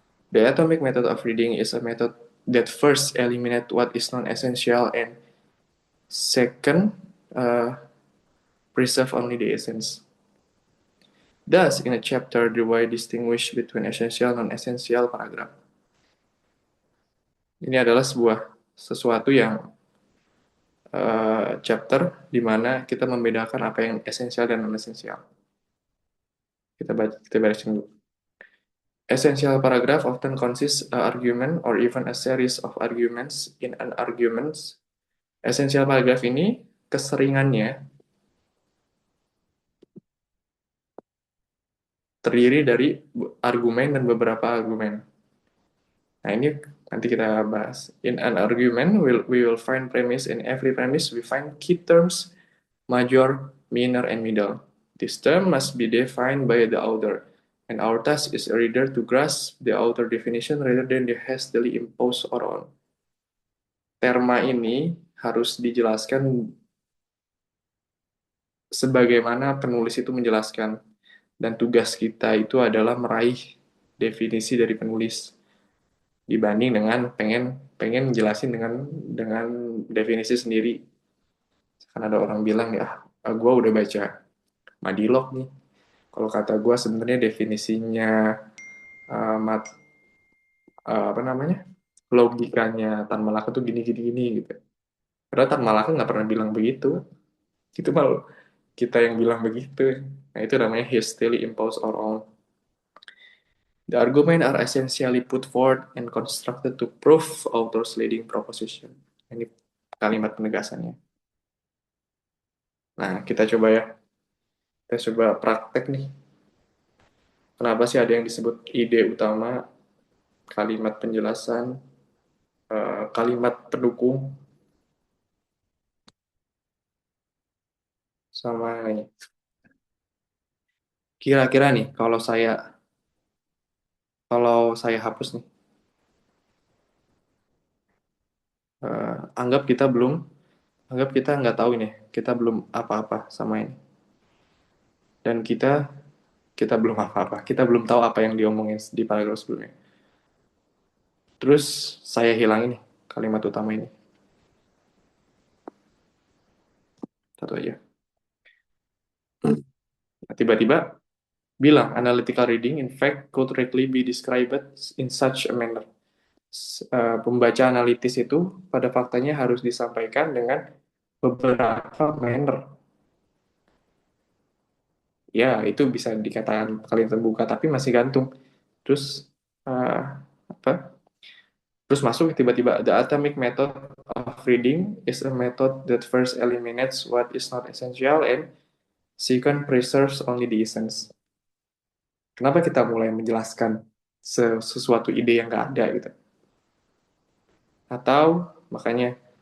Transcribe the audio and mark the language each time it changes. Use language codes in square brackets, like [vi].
[en] The atomic method of reading is a method that first eliminate what is non-essential and second, preserve only the essence. Thus, in a chapter, the way distinguish between essential and non-essential paragraph. [id] Ini adalah sesuatu yang chapter di mana kita membedakan apa yang esensial dan non-esensial. Kita beresin dulu. [en] Essential paragraph often consists an argument or even a series of arguments in an argument. [id] Essential paragraph ini keseringannya terdiri dari argumen dan beberapa argumen. Nah, ini nanti kita bahas. [en] In an argument, we will find premise. In every premise, we find key terms, major, minor, and middle. This term must be defined by the author, and our task is a reader to grasp the author definition rather than the hastily imposed or on. [id] Terma ini harus dijelaskan sebagaimana penulis itu menjelaskan, dan tugas kita itu adalah meraih definisi dari penulis dibanding dengan pengen jelasin dengan definisi sendiri. Kan ada orang bilang ya, gue udah baca Madilog nih. Kalau kata gue sebenarnya definisinya mat apa namanya logikanya Tan Malaka tuh gini gini gini gitu. Padahal Tan Malaka nggak pernah bilang begitu. Itu malah kita yang bilang begitu. Nah itu namanya [en] hastily impose or on. The argument are essentially put forward and constructed to prove author's leading proposition. [id] Ini kalimat penegasannya. Nah, kita coba ya. Kita coba praktek nih. Kenapa sih ada yang disebut ide utama, kalimat penjelasan, kalimat pendukung, sama ini. Kira-kira nih, kalau saya hapus nih, anggap kita nggak tahu ini, kita belum apa-apa sama ini, dan kita belum apa-apa, kita belum tahu apa yang diomongin di paragraf sebelumnya. Terus saya hilang ini kalimat utama ini, satu aja. Nah, tiba-tiba bilang [en] analytical reading in fact could correctly be described in such a manner. [id] Pembaca analitis itu pada faktanya harus disampaikan dengan beberapa manner. Ya, itu bisa dikatakan kalian terbuka, tapi masih gantung. Terus apa? Terus masuk tiba-tiba [en] the atomic method of reading is a method that first eliminates what is not essential and second preserves only the essence. [id] Kenapa kita mulai menjelaskan sesuatu ide yang nggak ada gitu? Atau makanya